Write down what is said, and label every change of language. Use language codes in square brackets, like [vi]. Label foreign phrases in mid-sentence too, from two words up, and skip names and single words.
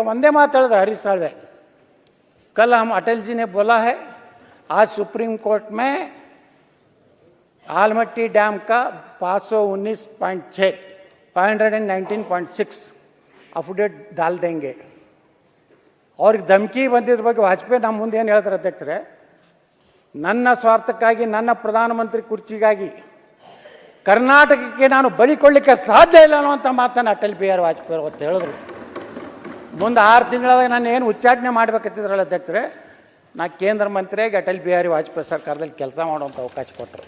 [kn] ಒಂದೇ ಮಾತು ಹೇಳಿದ್ರು [hi] हरीश साल्वे, कल हम अटल जी ने बोला है आज सुप्रीम कोर्ट में आलमट्टी डैम का 519.6 519.6 अफिडेविट डाल देंगे। [kn] ಅವ್ರಿಗೆ ಧಮಕಿ ಬಂದಿದ್ರ ಬಗ್ಗೆ ವಾಜಪೇಯಿ ನಮ್ಮ ಮುಂದೆ ಏನು ಹೇಳ್ತಾರೆ ಅಧ್ಯಕ್ಷರೇ, ನನ್ನ ಸ್ವಾರ್ಥಕ್ಕಾಗಿ ನನ್ನ ಪ್ರಧಾನಮಂತ್ರಿ ಕುರ್ಚಿಗಾಗಿ ಕರ್ನಾಟಕಕ್ಕೆ ನಾನು ಬಲಿಕೊಳ್ಳಿಕ್ಕೆ ಸಾಧ್ಯ ಇಲ್ಲ ಅನ್ನುವಂಥ ಮಾತನ್ನು ಅಟಲ್ ಬಿಹಾರಿ ವಾಜಪೇಯಿ ಅವತ್ತು ಹೇಳಿದ್ರು. ಮುಂದೆ 6 ತಿಂಗಳಾದಾಗ ನಾನು ಏನು ಉಚ್ಚಾಟನೆ ಮಾಡ್ಬೇಕಂತಿದ್ರಲ್ಲ ಅಧ್ಯಕ್ಷರೇ, ನಾ ಕೇಂದ್ರ ಮಂತ್ರಿಯಾಗಿ ಅಟಲ್ ಬಿಹಾರಿ ವಾಜಪೇಯಿ ಸರ್ಕಾರದಲ್ಲಿ ಕೆಲಸ ಮಾಡುವಂಥ ಅವಕಾಶ ಕೊಟ್ಟರು.